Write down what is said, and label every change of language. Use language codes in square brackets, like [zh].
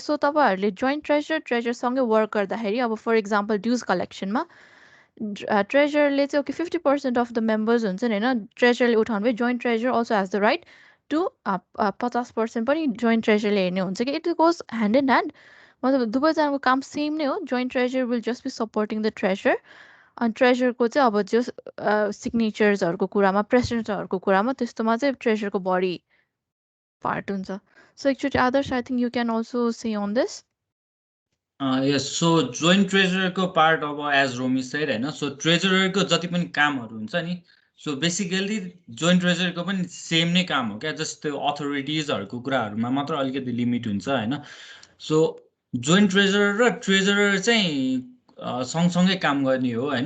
[ne] So तपाईँहरूले joint ट्रेजरसँगै work गर्दाखेरि अब फर इक्जाम्पल ड्युज कलेक्सनमा ट्रेजरले चाहिँ ओके 50% अफ द मेम्बर्स हुन्छ नि होइन, ट्रेजरले उठाउनु भयो, [en] joint treasurer also has the right to [ne] 50% पनि जोइन्ट ट्रेजरले हेर्ने हुन्छ कि। [en] it goes hand in hand, [ne] मतलब दुवैजनाको काम सेम नै हो। [en] joint treasurer will just be supporting the treasurer, [ne] अनि ट्रेजरको चाहिँ अब जो सिग्नेचर्सहरूको कुरामा, प्रेसिडेन्टहरूको कुरामा त्यस्तोमा चाहिँ ट्रेजरको बढी पार्ट हुन्छ। [en] So एकचोटि Adarsh I think you can also say on this. [ne] Yes, so joint ट्रेजरको part अब एज रोमी सेड होइन, सो ट्रेजररको जति पनि कामहरू हुन्छ नि, सो बेसिकली जोइन्ट ट्रेजरको पनि सेम नै काम हो क्या, जस्ट त्यो अथोरिटिजहरूको कुराहरूमा मात्र अलिकति लिमिट हुन्छ होइन। सो जोइन्ट ट्रेजरर र ट्रेजरर चाहिँ सँगसँगै काम गर्ने हो होइन।